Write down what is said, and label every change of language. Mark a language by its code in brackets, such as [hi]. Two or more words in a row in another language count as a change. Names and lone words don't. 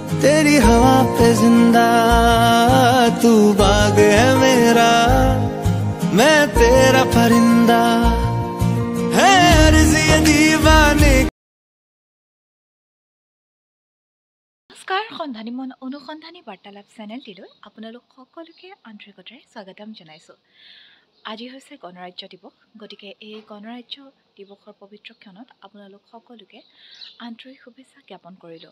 [hi] तेरी हवा पे जिंदा तू बाग है मेरा मैं तेरा परिंदा है अर्ज़ ये दीवाने। [as] নমস্কাৰ সন্ধানী মন অনুসন্ধানী বাৰ্তালাপ চেনেলটিলৈ আপোনালোক সকলোকে আন্তৰিকতাৰে স্বাগতম জনাইছোঁ। আজি হৈছে গণৰাজ্য দিৱস, গতিকে এই গণৰাজ্য দিৱসৰ পবিত্ৰ ক্ষণত আপোনালোক সকলোকে আন্তৰিক শুভেচ্ছা জ্ঞাপন কৰিলোঁ।